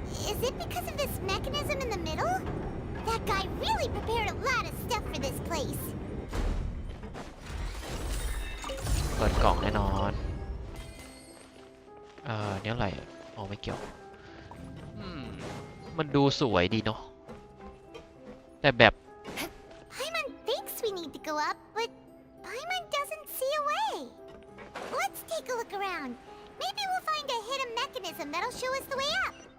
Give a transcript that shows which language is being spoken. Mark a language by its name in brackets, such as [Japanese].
[English] Is it because of this mechanism in the middle? That guy really prepared a lot of stuff for this place. [Thai] เปิดกล่องแน่นอนเนี่ยอะไรอ๋อไม่เกี่ยวมันดูสวยดีเนาะแต่แบบ [English] Paimon thinks we need to go up, but Paimon doesn't see a way. Let's take a look around. Maybe we'll find a hidden mechanism that'll show us the way up.